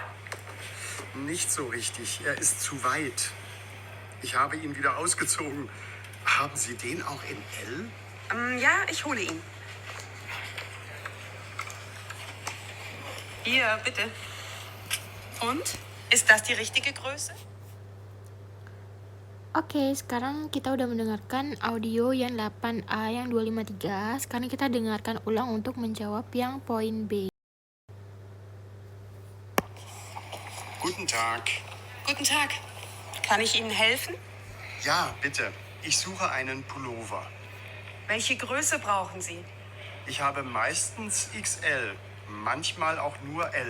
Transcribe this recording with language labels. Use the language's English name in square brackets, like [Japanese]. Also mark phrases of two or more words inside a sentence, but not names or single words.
[German] Nicht so richtig. Er ist zu weit. Ich habe ihn wieder ausgezogen. Haben Sie den auch in L? Ja, ich hole ihn. Hier, bitte. Und? Ist das die richtige Größe? [Indonesian] Oke, sekarang kita udah mendengarkan audio yang 8A yang 253. Sekarang kita dengarkan ulang untuk menjawab yang poin B. [German] Guten Tag. Guten Tag. Kann ich Ihnen helfen? Ja, bitte. Ich suche einen Pullover. Welche Größe brauchen Sie? Ich habe meistens XL, manchmal auch nur L.